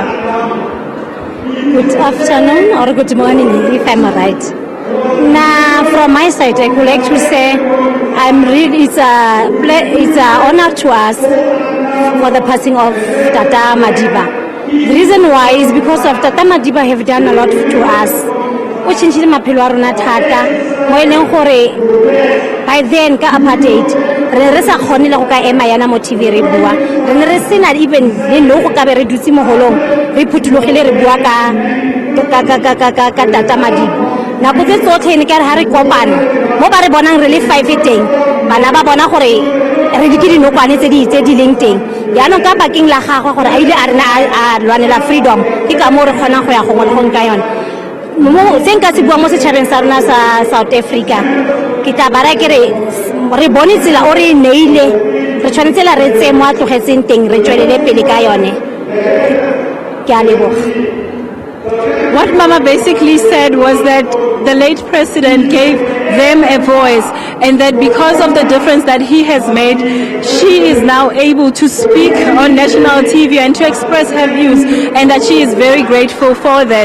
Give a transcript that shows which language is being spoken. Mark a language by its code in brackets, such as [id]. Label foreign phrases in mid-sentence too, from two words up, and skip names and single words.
[en] Good afternoon or good morning, if I'm right. Now, from my side, I would like to say it's an honor to us for the passing of Tata Madiba. The reason why is because of Tata Madiba have done a lot to us. [tn] O changile maphelo a rona thata mo eneng gore [en] by then [tn] ka apartheid re sa khone le go ka ema yana mo TV re bua re ne re sena even le no go ka be re dutse mo holong re phutulogile re bua ka Tata Madiba. Nako tse tsotlhe ne ka re ha re kopana mo ba re bonang re le 5 teng bana ba bona gore re di ke dinokwane tse di leng teng yaanong ka bakeng la gagwe gore a ile a rena a lwanela freedom ke ka mo re kgonang go ya gongwe le gongwe ka yone se nka se bua mo setšhabeng sa rona sa South Africa ke tla bara ke re bone tsela o re neile re tshwanetse la re tse mo a tlogetseng teng re tswelele pele ka yone ke a leboga. [en] What Mama basically said was that the late president gave them a voice, and that because of the difference that he has made, she is now able to speak on national TV and to express her views, and that she is very grateful for that.